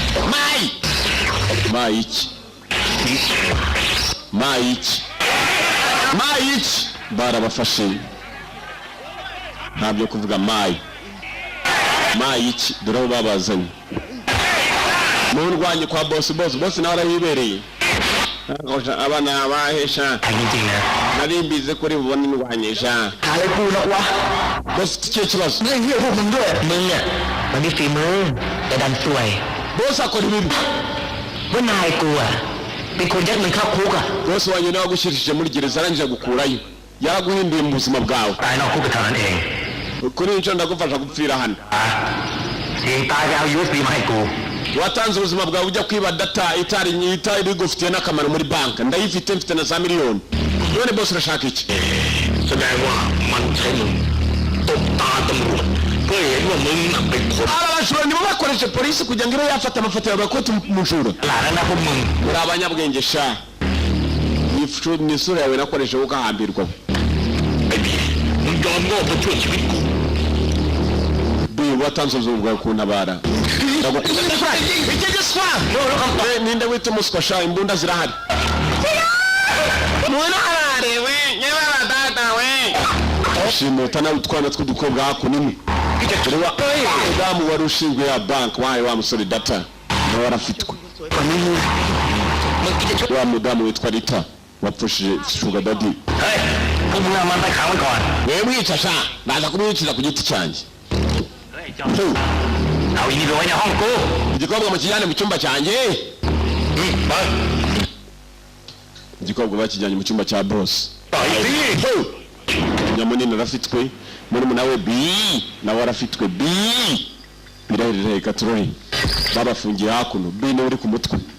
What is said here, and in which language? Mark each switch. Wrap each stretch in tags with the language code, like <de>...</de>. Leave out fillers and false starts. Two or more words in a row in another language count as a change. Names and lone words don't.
<rw>Mike barabafashe ntabyo kuvuga Mike dore abo babazanye mundwanye kwa boss nawe arayibereye abana bahesha narimbize kuri bubone indwanyesha boss cyo kibazo</rw> <th>มันมีฝีมือแต่ดันซวย</th> <rw>boss akora ibibi</rw> <th>ว่านายกูเป็นคนยัดเงินเข้าคุก</th> <rw>boss wanyu nawe gushirishije muri gereza arangije gukurayo yaraguhinduye mu buzima bwawe</rw> <th>ตายนอกคุกเท่านั้นเอง</th> <rw>kuri nicyo ndagufasha gupfira hano</rw> <th>เสียงตายไปเอา USB มาให้กู</th> <rw>watanze ubuzima bwawe ujya kwiba data itari gufitiye n'akamaro muri banka ndayifite mfite na za miliyoni none boss urashaka iki</rw> <th>แสดงว่ามันใช้มึงตบตาตำรวจเพื่อเห็นว่ามึงน่ะเป็นคน</th> <rw>abajura nibo bakoresha polisi kugira ngo ibe yafata amafoto yawe ko tumujura</rw> <th>หลานนะพวกมึง</th> <rw>muri abanyabwenge sha ni isura yawe nakoresha ukahambirwa</rw> <th>ไอ้บีมึงยอมโง่เพื่อช่วยชีวิตกู</th> <rw>watanze ubuzima bwawe kuntabara ninde wita umuswa sha imbunda zirahari shimuta nawe utwana tw'udukobwa hakunini mudamu wari ushinzwe ya banki wayo wa musore data nawe warafitwe wa mudamu witwa Rita wapfushije</rw> <en>sugar daddy</en> <rw>wewe mwica sha baza kumwicira ku giti cyanjye</rw> <th>เอาอีนี่ไปไว้ในห้องกู</th> <rw>igikobwa mukijyane mu cyumba cyanjye igikobwa bakijyanye mu cyumba cya boss nyamunini arafitwe murumuna we nawe arafitwe birahirira ikaturori babafungiye hakuno niwe uri ku mutwe</rw>